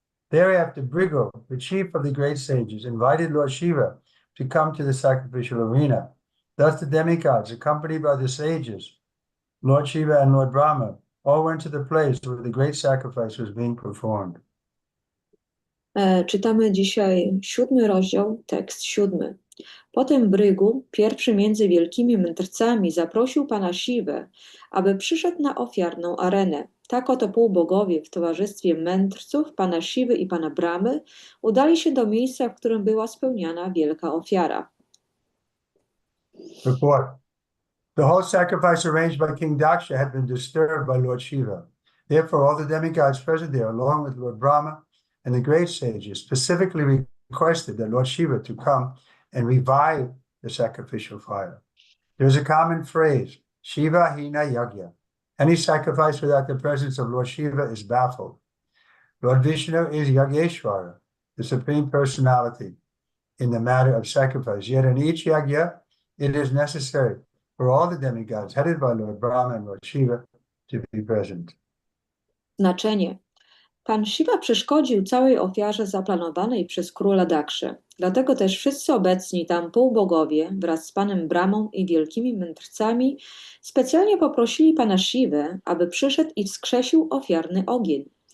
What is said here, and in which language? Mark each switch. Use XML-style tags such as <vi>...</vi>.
<en>Thereafter, Brigu, the chief of the great sages, invited Lord Shiva to come to the sacrificial arena. Thus the demigods, accompanied by the sages, Lord Shiva and Lord Brahma, all went to the place where the great sacrifice was being performed.</en> <pl>Czytamy dzisiaj 7 rozdział, tekst 7. Potem Brygu, pierwszy między wielkimi mędrcami, zaprosił pana Siwę, aby przyszedł na ofiarną arenę. Tak oto półbogowie w towarzystwie mędrców, pana Siwy i pana Bramy udali się do miejsca, w którym była spełniana wielka ofiara.</pl> <en>Report. The whole sacrifice arranged by King Daksha had been disturbed by Lord Shiva. Therefore, all the demigods present there, along with Lord Brahma and the great sages, specifically requested that Lord Shiva to come and revive the sacrificial fire. There's a common phrase, Shiva Hina Yagya. Any sacrifice without the presence of Lord Shiva is baffled. Lord Vishnu is Yageshwara, the Supreme Personality in the matter of sacrifice. Yet in each yagya, it is necessary for all the demigods, headed by Lord Brahma and Lord Shiva, to be present.</en> <pl>Znaczenie. Pan Siwa przeszkodził całej ofiarze zaplanowanej przez króla Dakszę. Dlatego też wszyscy obecni tam półbogowie wraz z panem Bramą i wielkimi mędrcami specjalnie poprosili pana Siwę, aby przyszedł i wskrzesił ofiarny ogień.</pl>